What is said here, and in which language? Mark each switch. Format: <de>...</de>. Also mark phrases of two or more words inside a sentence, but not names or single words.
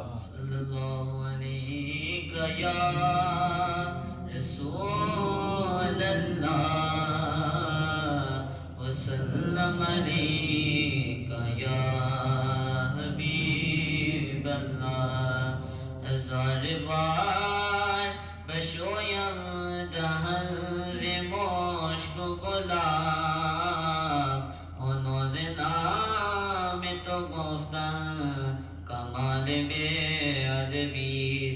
<ar>صلی اللہ علیہ یا رسول اللہ وسلم علیہ یا حبیب اللہ.</ar> <fa>ہزار بار بشویم دہن ز مشک گلاب و ناز نام تو گفتن کمال بے ادبیست.</fa>